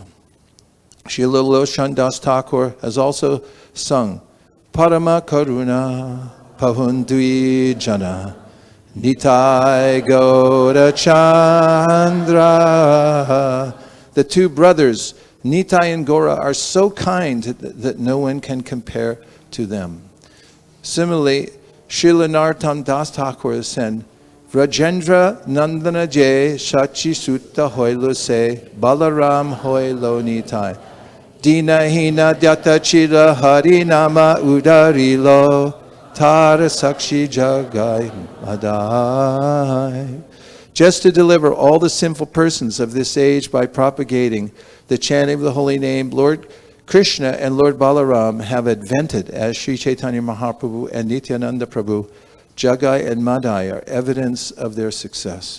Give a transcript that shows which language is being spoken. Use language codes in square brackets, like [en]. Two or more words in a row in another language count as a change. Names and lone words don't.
[en] Srila Loshan Das Thakur has also sung, [bn] পরম করুণ পঁহু দুই জন নিতাই গৌরচন্দ্র. [en] The two brothers, Nitai and Gaura, are so kind that no one can compare to them. Similarly, Srila Narottam Das Thakur has said, [bn] ব্রজেন্দ্রনন্দন যেই শচীসুত হইল সেই বলরাম হইল নিতাই দীনহীন যত ছিল হরিনাম উদ্ধারিল তার সাক্ষী জগাই মাধাই. [en] Just to deliver all the sinful persons of this age by propagating the chanting of the holy name, Lord Krishna and Lord Balaram have advented as Sri Chaitanya Mahaprabhu and Nityananda Prabhu. Jagai and Madai are evidence of their success.